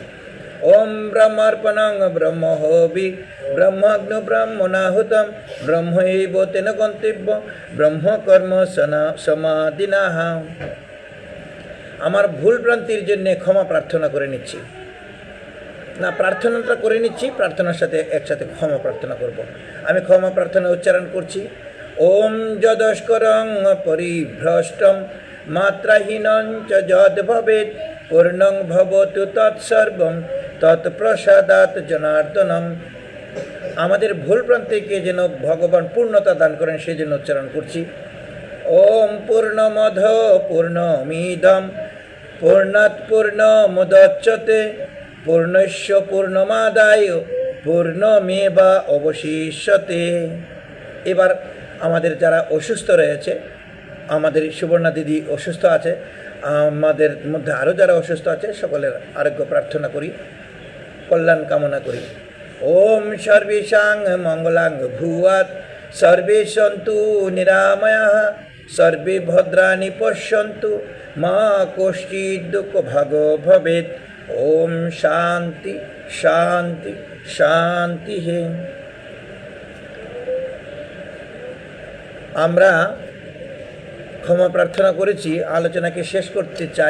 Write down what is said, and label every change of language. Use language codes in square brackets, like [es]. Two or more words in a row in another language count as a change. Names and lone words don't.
[sa] ওম ব্রহ্মার্পণং ব্রহ্মহবি ব্রহ্মাগ্নো ব্রহ্মণাহুতম ব্রহ্মৈব তেন গন্তব্য ব্রহ্মকর্ম সমাধিনাহ। [bn] আমার ভুল ভ্রান্তির জন্য ক্ষমা প্রার্থনা করে নিচ্ছি, না প্রার্থনাটা করে নিচ্ছি, প্রার্থনার সাথে একসাথে ক্ষমা প্রার্থনা করব। আমি ক্ষমা প্রার্থনা উচ্চারণ করছি। [sa] ওম যদস্করং পরিভ্রষ্টম মাত্রাহীনং চ যদ ভবেৎ পূর্ণং ভবতু তৎসর্বং তৎপ্রসাদাৎ জনার্দনম। [bn] আমাদের ভুল প্রান্তিকে যেন ভগবান পূর্ণতা দান করেন সেই জন্য উচ্চারণ করছি। [sa] ওম পূর্ণমধ পূর্ণমিদম পূর্ণাৎ পূর্ণমুদচ্যতে পূর্ণস্য পূর্ণমাদায় পূর্ণমেবা অবশিষ্যতে। [bn] এবার আমাদের যারা অসুস্থ রয়েছে, আমাদের সুবর্ণা দিদি অসুস্থ আছে, আমাদের মধ্যে আরও যারা অসুস্থ আছে সকলের আরোগ্য প্রার্থনা করি, কল্যাণ কামনা করি। [sa] ওম সর্বেষাং মঙ্গলাং ভূয়াৎ সর্বে সন্তু নিরাময়াঃ সর্বে ভদ্রাণি পশ্যন্তু মা কশ্চিৎ দুঃখ ভাগ ভবেৎ। ওম শান্তি শান্তি শান্তি হে। [bn] আমরা ক্ষমা প্রার্থনা করেছি, আলোচনাকে শেষ করতে চাই।